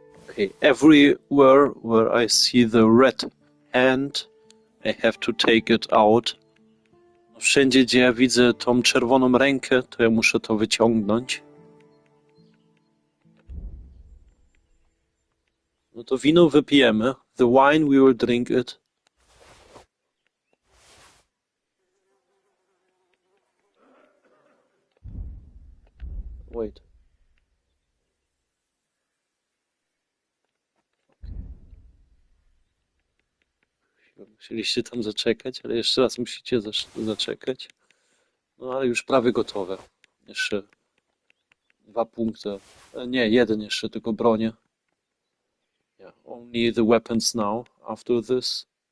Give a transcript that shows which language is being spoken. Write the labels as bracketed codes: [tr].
[en] Okay, everywhere where I see the red hand, I have to take it out. [pl] Wszędzie, gdzie ja widzę tą czerwoną rękę, to ja muszę to wyciągnąć. No to wino wypijemy. [en] The wine, we will drink it. Wait. [pl] Musieliście tam zaczekać, ale jeszcze raz musicie zaczekać. No ale już prawie gotowe. Jeszcze 2 punkty. Nie, 1 jeszcze, tylko bronię. [en] Yeah, only the weapons now, after this.